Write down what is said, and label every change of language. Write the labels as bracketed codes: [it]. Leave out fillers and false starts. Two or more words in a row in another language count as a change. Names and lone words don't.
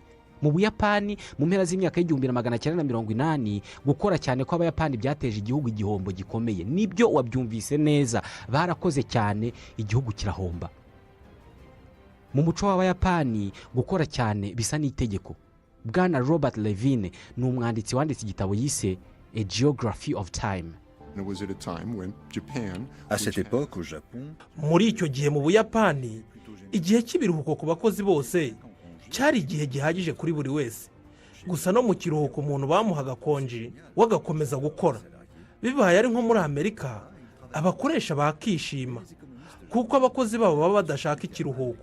[rw] Mu Buyapani mu mpera z'imyaka y'1980 gukora cyane kw'Abayapani byateje igihugu igihombo gikomeye. Nibyo wabyumvise neza, barakoze cyane igihugu kirahomba. Mu muco w'Abayapani gukora cyane bisa n'itegeko. Bwana Robert Levine ni umwanditsi wanditse igitabo yise A Geography of Time. [fr] À cette époque au Japon, [rw] muri icyo gihe mu Buyapani igihe cy'ibiruhuko ku bakozi bose cyari igihe gihagije kuri buri wese. Gusa no mu kiruhuko umuntu bamuhaga konji wagakomeza gukora. Bibaye ari nko muri Amerika, abakoresha bakishima kuko abakozi babo baba badashaka ikiruhuko.